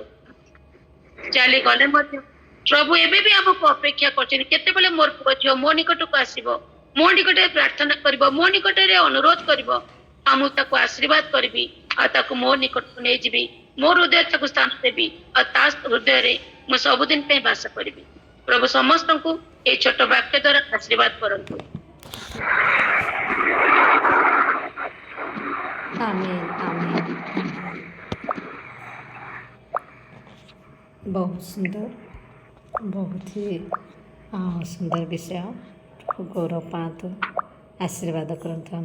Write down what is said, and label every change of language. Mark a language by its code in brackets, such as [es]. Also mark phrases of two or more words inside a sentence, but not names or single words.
[or] ଚାଲିଗଲେ ମଧ୍ୟ ପ୍ରଭୁ ଏବେ ବି ଆମକୁ ଅପେକ୍ଷା କରିଛନ୍ତି କେତେବେଳେ ମୋର ପୁଅ ଝିଅ ମୋ ନିକଟକୁ ଆସିବ, ମୋ ନିକଟରେ ପ୍ରାର୍ଥନା କରିବ, ମୋ ନିକଟରେ ଅନୁରୋଧ କରିବ, ଆଉ ମୁଁ ତାକୁ ଆଶୀର୍ବାଦ କରିବି ଆଉ ତାକୁ ମୋ ନିକଟକୁ ନେଇଯିବି, ମୋ ହୃଦୟ ତାକୁ ସ୍ଥାନ ଦେବି ଆଉ ତା ହୃଦୟରେ ମୁଁ ସବୁଦିନ ପାଇଁ ବାସ କରିବି। ପ୍ରଭୁ ସମସ୍ତଙ୍କୁ ଏଇ ଛୋଟ ବାକ୍ୟ ଦ୍ୱାରା ଆଶୀର୍ବାଦ କରନ୍ତୁ। [hi] आमीन आमीन आमीन। बहुत सुंदर, बहुत ही सुंदर विषय। गौरव पातु, आशीर्वाद करतु।